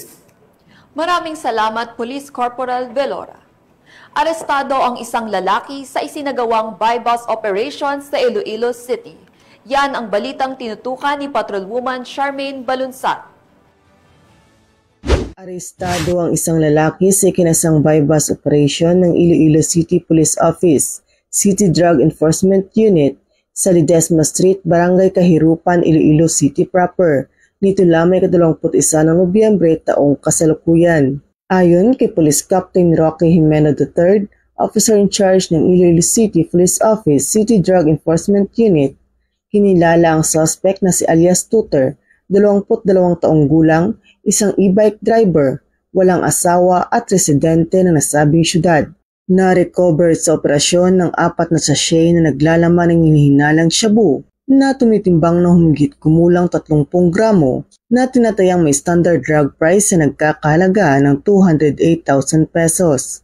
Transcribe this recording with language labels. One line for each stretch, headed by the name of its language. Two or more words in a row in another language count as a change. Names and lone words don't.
Filipino: Maraming salamat, Police Corporal Viloria. Arestado ang isang lalaki sa isinagawang
English: buy-bus operation
Filipino: sa Iloilo City. Yan ang balitang tinutukan ni Patrolwoman Charmaine Balunsat. Arestado ang isang lalaki sa ikinasang
English: buy-bus operation
Filipino: ng Iloilo City Police Office, City Drug Enforcement Unit, sa Ledesma Street, Barangay Kahirupan, Iloilo City proper. Nito lamang 21 ng Nobyembre taong kasalukuyan. Ayon kay Police Captain Rocky Jimeno III,
English: Officer in Charge
Filipino: ng Iloilo City Police Office, City Drug Enforcement Unit, hinilala ang suspect na si alias Tutor, 22 taong gulang, isang
English: e-bike driver,
Filipino: walang asawa at residente ng nasabing syudad. Na-recover sa operasyon ng 4 na sachet na naglalaman ng hinihinalang shabu na tumitimbang na humigit kumulang 30 gramo na tinatayang may
English: standard drug price
Filipino: na nagkakahalaga ng 208,000 pesos.